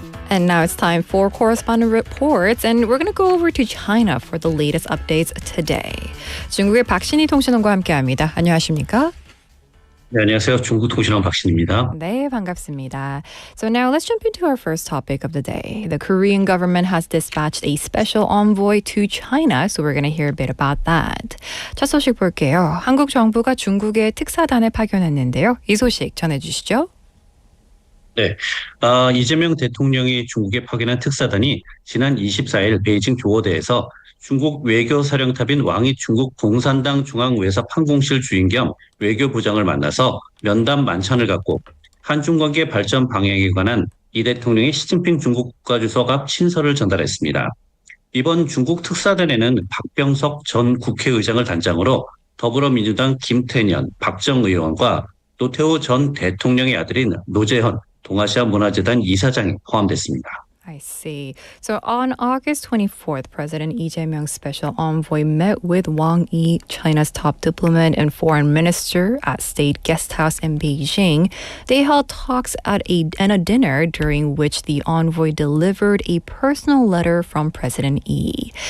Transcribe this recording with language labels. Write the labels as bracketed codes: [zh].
[en] And now it's time for Correspondent Reports, and we're going to go over to China for the latest updates today. [ko] 중국의 박신희 통신원과 함께합니다. 안녕하십니까? 네, 안녕하세요. 중국 통신원 박신입니다. 네, 반갑습니다. [en] So now let's jump into our first topic of the day. The Korean government has dispatched a special envoy to China, so we're going to hear a bit about that. [ko] 첫 소식 볼게요. 한국 정부가 중국에 특사단을 파견했는데요. 이 소식 전해주시죠. 네, 이재명 대통령이 중국에 파견한 특사단이 지난 24일 베이징 조어대에서 중국 외교사령탑인 왕이 중국 공산당 중앙외사 판공실 주인 겸 외교부장을 만나서 면담 만찬을 갖고 한중관계 발전 방향에 관한 이 대통령의 시진핑 중국 국가주석 앞 친서를 전달했습니다. 이번 중국 특사단에는 박병석 전 국회의장을 단장으로 더불어민주당 김태년, 박정 의원과 노태우 전 대통령의 아들인 노재현 동아시아 문화재단 이사장이 포함됐습니다. [en] I see. So on August 24th, President Lee Jae-myung's special envoy met with Wang Yi, China's top diplomat and foreign minister, at State Guest House in Beijing. They held talks at a dinner during which the envoy delivered a personal letter from President Lee.